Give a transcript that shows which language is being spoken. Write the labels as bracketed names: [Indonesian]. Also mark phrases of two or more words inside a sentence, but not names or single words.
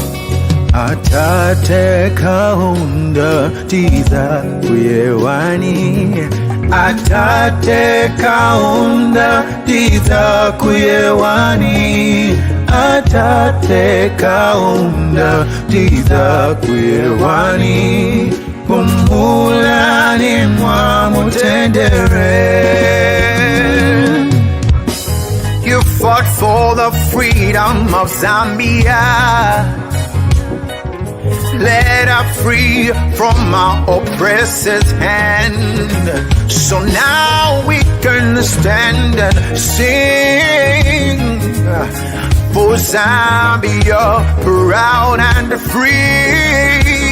[Nyanja] Atate Kaunda tiza kuyewani Atate Kaunda tiza kuyewani Atate Kaunda tiza kuyewani Kumulani mwa mutendere [English] You fought for the freedom of Zambia Let us free from our oppressor's hand. So now we can stand and sing for Zambia, proud and free.